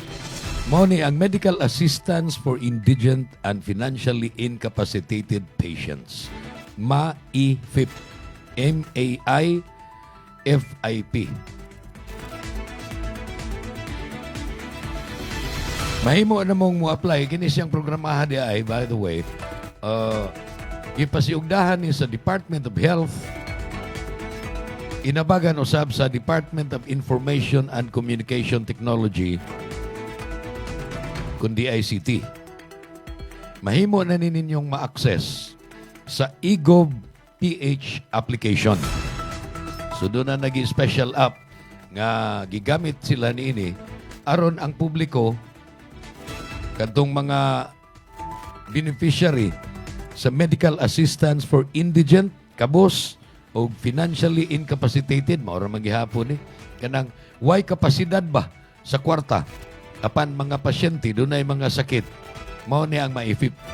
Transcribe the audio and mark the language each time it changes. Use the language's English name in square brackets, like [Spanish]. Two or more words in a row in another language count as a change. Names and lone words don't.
[Cebuano] Mao ni ang Medical Assistance for Indigent and Financially Incapacitated Patients. MAIFIP. MAIFIP. Mahimo na mong mo-apply. Kini siyang programahan di ay, [English] by the way. [Cebuano] Ipasiugdahan ni sa Department of Health. Inabagan usab sa Department of Information and Communication Technology kundi ICT. Mahimo na ninyong ma-access sa eGov PH application. So doon na naging [English] special app [Cebuano] nga gigamit sila niini aron ang publiko kadtong mga beneficiary sa [English] medical assistance for indigent, [Cebuano] kabos o [English] financially incapacitated, [Cebuano] mao ra man gihapon kanang way kapasidad ba sa kwarta apan mga pasyente dunay mga sakit, mao ni ang maifip.